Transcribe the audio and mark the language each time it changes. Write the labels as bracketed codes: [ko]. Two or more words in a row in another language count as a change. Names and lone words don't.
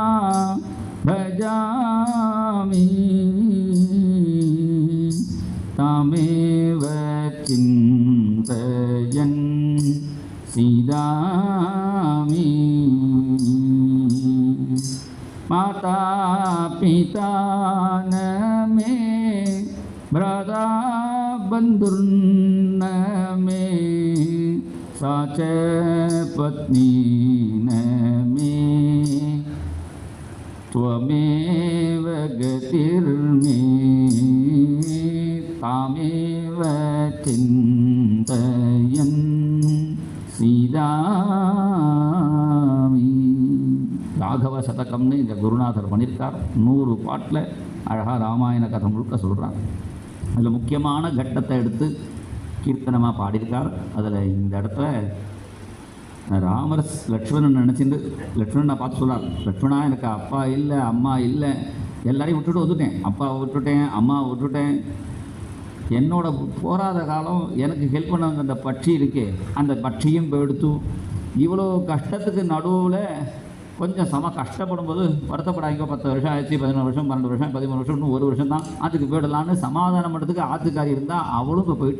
[sa] भजामि तामेव चिन्तयन् सीदामि माता पिता न मे भ्राता बन्धुर्न मे सा च पत्नी न मे त्वमेव गतिर्मे तामेव चिन्तयन् सीदामि [ta] ராகவ சதகம்னு இந்த குருநாதர் பண்ணியிருக்கார். 100 பாட்டில் அழகாக ராமாயண கதை முழுக்க சொல்கிறார். அதில் முக்கியமான கட்டத்தை எடுத்து கீர்த்தனமாக பாடியிருக்கார். அதில் இந்த இடத்துல ராமர் லக்ஷ்மணன் நினச்சிட்டு லக்ஷ்மணனை பார்த்து சொல்கிறார், லக்ஷ்மணா எனக்கு அப்பா இல்லை அம்மா இல்லை, எல்லாரையும் விட்டுட்டு வந்துட்டேன், அப்பாவை விட்டுட்டேன் அம்மாவை விட்டுட்டேன், என்னோட போராத காலம் எனக்கு ஹெல்ப் பண்ண அந்த பட்சி இருக்கே அந்த பட்சியும் போயிடுத்து, இவ்வளோ கஷ்டத்துக்கு நடுவில் கொஞ்சம் கஷ்டப்படும் போது வருத்தப்படாங்க, 10 வருஷம் ஆயிடுச்சு, 11 வருஷம் 12 வருஷம் 13 வருஷம் இன்னும் 1 வருஷம் தான், அதுக்கு போயிடலான்னு சமாதானம் பண்ணுறதுக்கு ஆத்துக்காரி இருந்தால் அவளும் இப்போ போயிட்டா.